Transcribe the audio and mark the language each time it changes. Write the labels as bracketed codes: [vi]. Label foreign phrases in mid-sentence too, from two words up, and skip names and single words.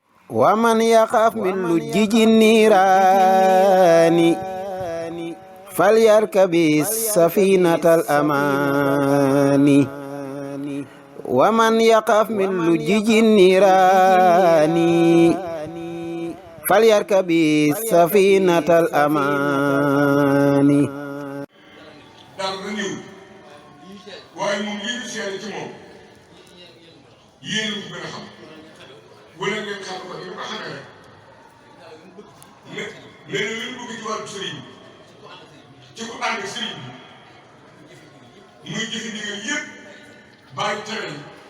[ar] ومن يخاف من لجج النيران فليركب السفينة الأمان ومن يخاف من لجج النيران فليركب السفينة الأمان [wo] dara na ñëw waaye moom li ñu seere ci moom yéen ko gën a xam wala ngeen xam ko ni ko xamee rek mais nee na li ñu bëgg ci wàllu sëriñ ci ku ànd ak sëriñ bi muy jëfe ndigal yëpp bàyyi tere yi